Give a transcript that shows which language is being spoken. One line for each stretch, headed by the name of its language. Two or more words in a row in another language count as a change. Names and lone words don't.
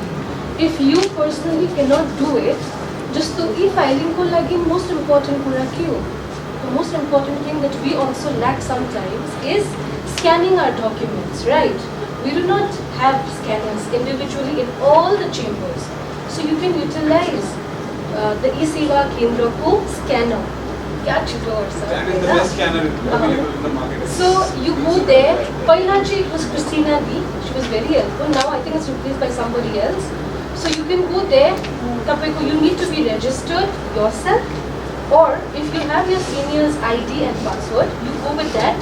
English: If you personally cannot do it, just the e-filing
Nepali: को लागि
English: most important
Nepali: कुरा क्यो.
English: The most important thing that we also lack sometimes is scanning our documents, right? We do not have scanners individually in all the chambers. So you can utilize the e-Sewa Kendra ko scanner. That is the best scanner available in the market. So you go there. Pailaji, it was Christina B. She was very helpful. Now I think it's replaced by somebody else. So you can go there. You need to be registered yourself, or if you have your senior's ID and password, you go with that.